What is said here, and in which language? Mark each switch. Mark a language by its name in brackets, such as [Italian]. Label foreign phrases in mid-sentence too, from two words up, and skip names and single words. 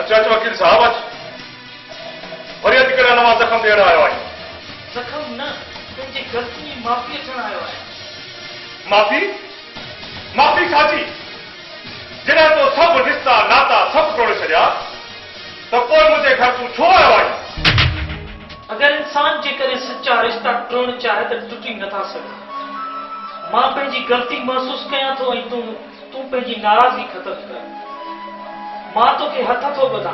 [Sindhi] वकील साहब अच वरी अच करे नवा जख्म देण आयो आहे। जख्म न तुंहिंजी गलती माफ़ी अचण आयो आहे। माफ़ी माफ़ी खाजी जॾहिं तो सब रिश्ता नाता सब तोड़े छॾिया त पोइ मुंहिंजे घर तूं छो आयो आहीं? अगर इंसान जे करे सच्चा रिश्ता टुटण चाहे त टुटी नथा सघे। मां पंहिंजी गलती महसूस कयां थो ऐं तूं पंहिंजी नाराज़गी ख़तम कर। मां तोखे हथ थो ॿधां।